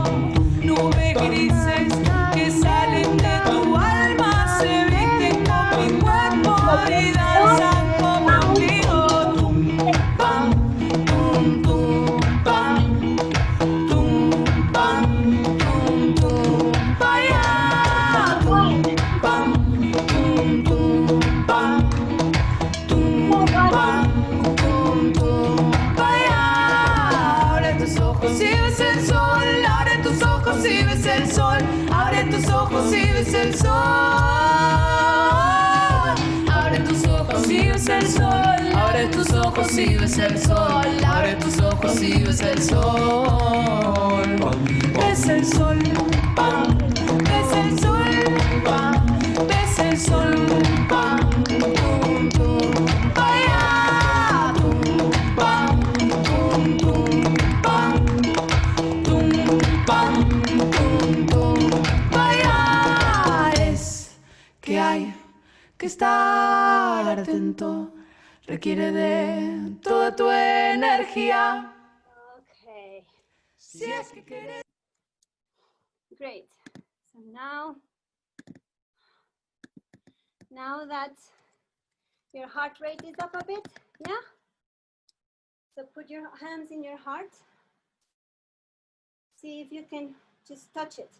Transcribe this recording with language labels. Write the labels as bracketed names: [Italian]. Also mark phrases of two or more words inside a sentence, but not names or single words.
[Spanish] Nubes grises que salen de tu alma se visten con mi cuerpo y danzan conmigo. Tum, pam, tum, tum, pam, tum, pam, tum, tum, pa' allá. Tum, pam, tum, tum, pam, tum, pam, tum, tum, pa' allá. Abre tus ojos y ves el sol. Abre tus ojos y ves el sol. Abre tus ojos y ves el sol. Abre tus ojos y ves el sol. Abre tus ojos y ves el sol. Abre tus ojos y ves el sol. Ves el sol, pam. Ves el sol, pam. Ves el sol, pam. Tum, tum, pa' allá. Tum, pam, tum, tum, pam. Tum, pam, tum, tum, pa' allá. Es que hay que estar atento, requiere de toda tu energía. [English] Okay. [Spanish] Si es que quieres. [English] Great. So now that your heart rate is up a bit, yeah? So put your hands in your heart. See if you can just touch it.